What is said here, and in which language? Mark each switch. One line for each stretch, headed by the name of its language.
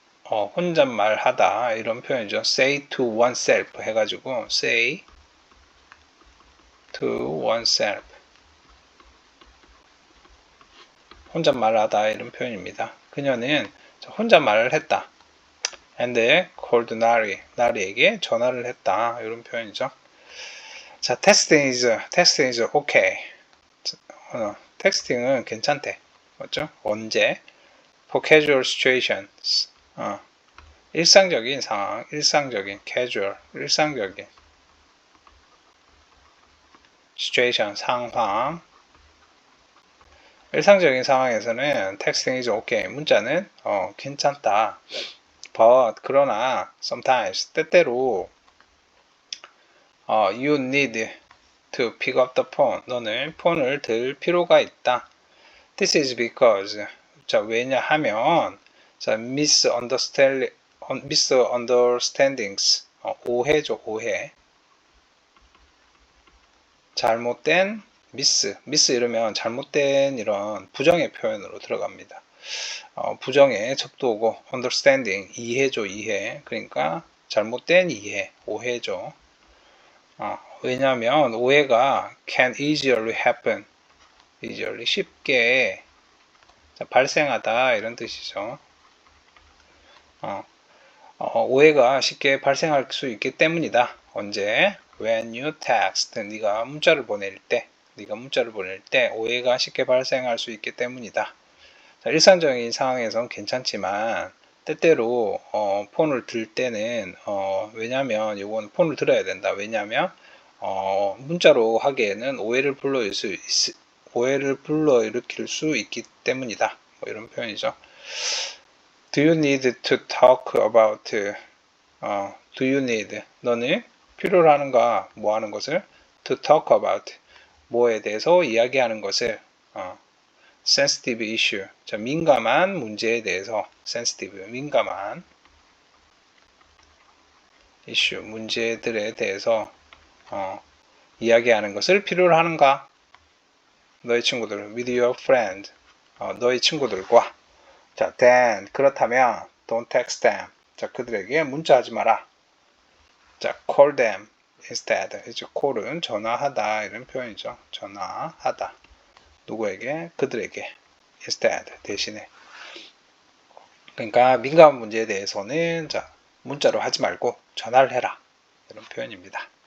Korean: 혼잣말 하다 이런 표현이죠.
English: say to oneself
Korean: 해가지고 say to oneself 혼잣말을 하다 이런 표현입니다. 그녀는 혼잣말을 했다.
English: and called
Korean: 나리에게 전화를 했다 이런 표현이죠. 자,
English: texting is okay.
Korean: 텍스팅은 괜찮대. 맞죠? 언제?
English: for casual situations.
Korean: 일상적인 상황, casual, 일상적인 situation, 상황. 일상적인 상황에서는
English: texting is okay.
Korean: 문자는 괜찮다.
English: but
Korean: 그러나
English: sometimes
Korean: 때때로
English: you need to pick up the phone.
Korean: 너는 폰을 들 필요가 있다.
English: This is because.
Korean: 자, 왜냐하면 자, misunderstandings. 오해죠, 오해. 잘못된 miss 이러면 잘못된 이런 부정의 표현으로 들어갑니다. 부정의 척도 오고 understanding 이해죠, 이해. 그러니까 잘못된 이해, 오해죠. 왜냐하면 오해가
English: can easily happen.
Korean: easily 쉽게 발생하다 이런 뜻이죠. 오해가 쉽게 발생할 수 있기 때문이다. 언제?
English: When you text.
Korean: 네가 문자를 보낼 때 오해가 쉽게 발생할 수 있기 때문이다. 자, 일상적인 상황에선 괜찮지만 때때로 폰을 들 때는 왜냐면 이건 폰을 들어야 된다. 왜냐면 문자로 하기에는 오해를 불러일으킬 수 있기 때문이다. 뭐 이런 표현이죠.
English: Do you need to talk about? Do you need?
Korean: 너는 필요로 하는가? 뭐 하는 것을?
English: To talk about.
Korean: 뭐에 대해서 이야기하는 것을.
English: sensitive issue.
Korean: 자, 민감한 문제에 대해서.
English: sensitive. 민감한 issue.
Korean: 문제들에 대해서 이야기하는 것을 필요로 하는가? 너의 친구들.
English: with your friend.
Korean: 너의 친구들과.
English: 자, then
Korean: 그렇다면
English: don't text them.
Korean: 자, 그들에게 문자하지 마라.
English: 자, call them instead.
Korean: 이제 call은 전화하다 이런 표현이죠. 전화하다. 누구에게? 그들에게. instead 대신에. 그러니까 민감한 문제에 대해서는 자, 문자로 하지 말고 전화를 해라. 이런 표현입니다.